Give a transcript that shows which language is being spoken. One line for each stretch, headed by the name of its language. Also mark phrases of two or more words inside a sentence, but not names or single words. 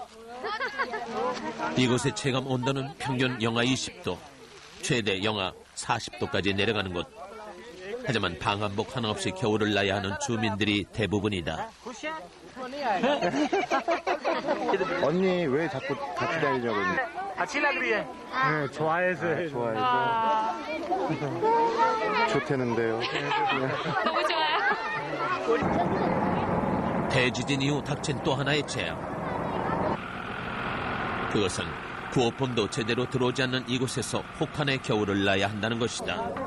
Korean: 이곳의 체감 온도는 평균 영하 20도, 최대 영하 40도까지 내려가는 곳. 하지만 방 한복 하나 없이 겨울을 나야 하는 주민들이 대부분이다. 언니 왜 자꾸 같이 다니냐고.
Hindi: अच्छी लग रही है
Korean: 네, 좋아해서 좋대는데요. 너무 좋아요. 대지진 이후 닥친 또 하나의 재앙. 그것은 구호품도 제대로 들어오지 않는 이곳에서 혹한의 겨울을 나야 한다는 것이다.